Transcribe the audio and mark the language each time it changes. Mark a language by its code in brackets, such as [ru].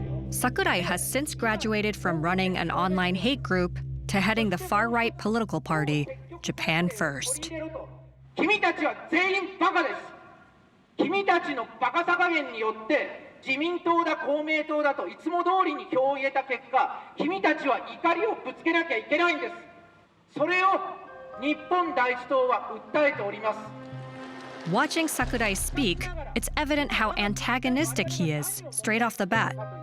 [en] Sakurai has since graduated from running an online hate group to heading the far-right political party, Japan First. [ja] 君たちは全員バカです。君たちのバカさ加減によって自民党だ公明党だといつも通りに票を入れた結果、君たちは怒りをぶつけなきゃいけないんです。それを日本第一党は訴えております。 [en] Watching Sakurai speak, it's evident how antagonistic he is, straight off the bat.